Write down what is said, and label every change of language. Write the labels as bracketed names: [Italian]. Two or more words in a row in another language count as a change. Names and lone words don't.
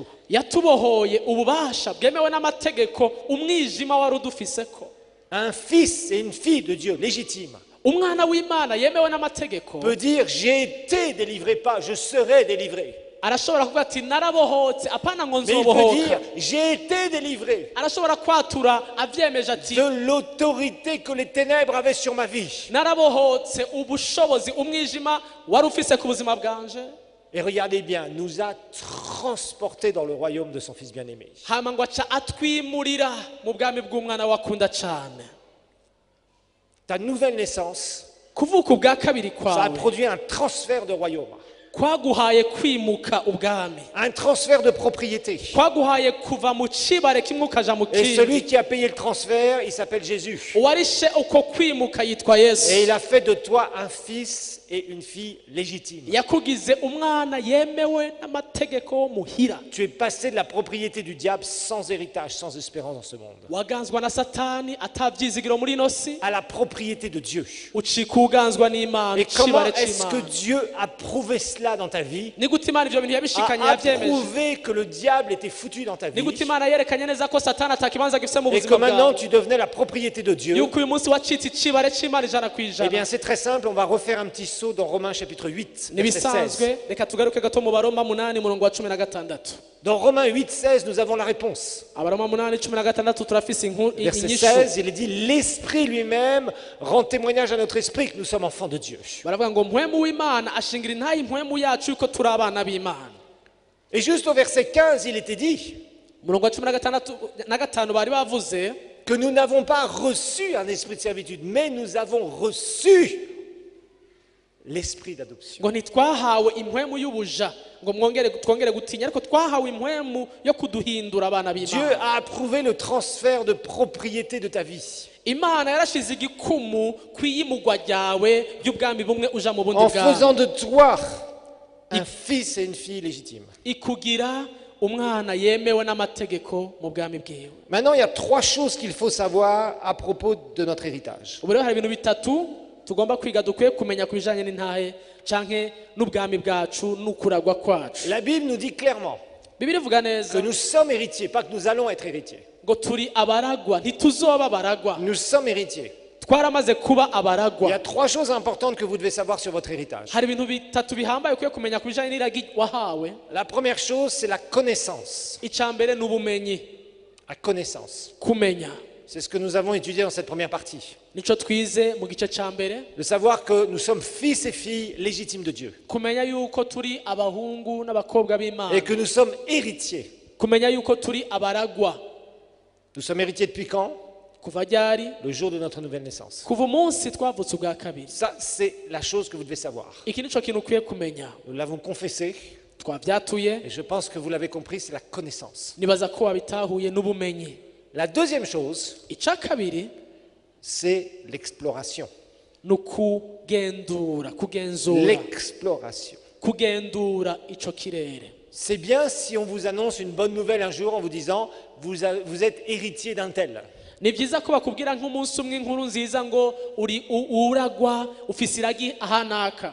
[Rundi] yatubohoye ububasha bwemewe n'amategeko umwijima wari udufiseko. [French] Un fils et une fille de Dieu légitime [Rundi] umwana w'Imana yemewe n'amategeko [French] peut dire j'ai été délivré, pas je serai délivré. [Rundi] arashobora kuvuga ati narabohotse apana ngo [French] Mais il peut [Rundi] nzobohoka [French] dire, j'ai été délivré [Rundi] arashobora kwatura avyemeje ati [French] de l'autorité que les ténèbres avaient sur ma vie. [Rundi] narabohotse ubushobozi umwijima wari ufise ku buzima bwanje. [French] Et regardez bien, nous a transportés dans le royaume de son Fils bien-aimé. [Rundi] hama ngo aca atwimurira mu bwami bw'umwana wakunda cane. [French] Ta nouvelle naissance, [Rundi] kuvuka ubwa kabiri [French] ça a [Rundi] kwawe [French] produit un transfert de royaume, [Rundi] kwaguhaye kwimuka ubwami, [French] un transfert de propriété. [Rundi] kwaguhaye kuva mu cibare kimwe ukaja mu [French] Et celui [Rundi] kindi. [French] qui a payé le transfert, il s'appelle Jésus. [Rundi] uwarishe uko kwimuka yitwa [French] Et [Rundi] Yesu. [French] il a fait de toi un fils et une fille légitime. [Rundi] yakugize umwana yemewe n'amategeko wo muhira. [French] Tu es passé de la propriété du diable sans héritage, sans espérance dans ce monde, [Rundi] waganzwa na satani atavyizigiro muri ino si [French] à la propriété de Dieu. [Rundi] ucika uganzwa n'Imana. [French] Et comment [Rundi] icibare [French] est-ce que [Rundi] c'Imana. [French] Dieu a prouvé cela dans ta vie? [Rundi] ni gute Imana ivyo bintu yabishikanye [French] A [Rundi] yavyemeje. [French] prouvé que le diable était foutu dans ta [Rundi] ni [French] vie [Rundi] gute Imana yerekanye neza ko satani atakibanza gifise mu [French] et que [Rundi] buzima [French] maintenant [Rundi] bwawe, [French] tu devenais la propriété de Dieu. [Rundi] yuko uyu munsi wacitse icibare c'Imana ijana [French] Eh [Rundi] kw'ijana. [French] bien, c'est très simple, on va refaire un petit saut dans Romains chapitre 8, verset 16. [Rundi] nibisanzwe reka tugaruke gato mu baroma 8 murongo wa 16. [French] Dans Romains 8, 16, nous avons la réponse. [Rundi] abaroma 8:16 turafise [French] Verset [Rundi] inyishu. [French] 16, il est dit, l'Esprit lui-même rend témoignage à notre esprit que nous sommes enfants de Dieu. [Rundi] baravuga ngo mpwemu w'Imana ashingira intayi impwemu yacu yuko turi abana b'Imana. [French] Et juste au verset 15, il était dit [Rundi] murongo wa 15 bari bavuze [French] que nous n'avons pas reçu un esprit de servitude, mais nous avons reçu l'esprit d'adoption. [Rundi] ngo ntitwahawe impwemu y'ubuja ngo twongere gutinya, ariko twahawe impwemu yo kuduhindura abana [French] Dieu [Rundi] b'Imana. [French] a approuvé le transfert de propriété de ta vie [Rundi] Imana yarashize igikumu kw'iyimugwa ryawe ry'ubwami bumwe uja mu bundi [French] en [Rundi] bwami, [French] faisant de toi un fils et une fille légitime. [Rundi] ikugira umwana yemewe n'amategeko mu bwami bwiwe. [French] Maintenant, il y a trois choses qu'il faut savoir à propos de notre héritage. [Rundi] ubu rero hari ibintu bitatu tugomba kwiga dukwiye kumenya ku bijanye n'intahe canke n'ubwami bwacu n'ukuragwa kwacu. [French] La Bible nous dit clairement [Rundi] Bibiliya ivuga [French] que [Rundi] neza [French] nous sommes héritiers, pas que nous allons être héritiers. [Rundi] ngo turi abaragwa, ntituzoba abaragwa, [French] Nous sommes héritiers. [Rundi] twaramaze kuba [French] Il y a [Rundi] abaragwa. [French] trois choses importantes que vous devez savoir sur votre héritage. [Rundi] hari ibintu bitatu bihambaye ukwiye kumenya ku bijanye n'iragi wahawe. [French] La première chose, c'est la connaissance. [Rundi] icya mbere ni ubumenyi, [French] La connaissance. [Rundi] kumenya. [French] C'est ce que nous avons étudié dans cette première partie. [Rundi] nico twize mu gice cya mbere, [French] De savoir que nous sommes fils et filles légitimes de Dieu. [Rundi] kumenya yuko turi abahungu n'abakobwa [French] Et [Rundi] b'Imana, [French] que nous sommes héritiers. [Rundi] kumenya yuko turi abaragwa. [French] Nous sommes héritiers depuis quand? [Rundi] kuva ryari? [French] Le jour de notre nouvelle naissance. [Rundi] kuva umunsi twavutse ubwa kabiri. [French] Ça, c'est la chose que vous devez savoir. [Rundi] iki nico kintu ukwiye kumenya. [French] Nous l'avons confessé [Rundi] twabyatuye, [French] et je pense que vous l'avez compris, c'est la connaissance. [Rundi] nibaza ko wabitahuye n'ubumenyi. [French] La deuxième chose, [Rundi] icya kabiri [French] c'est l'exploration. [Rundi] ni ukugenzura [French] L'exploration. [Rundi] kugenzura ico kirere. [French] C'est bien si on vous annonce une bonne nouvelle un jour en vous disant vous êtes héritier d'un tel. [Rundi] ni byiza ko bakubwira nk'umunsi umwe inkuru nziza ngo uragwa ufise iragi ahanaka.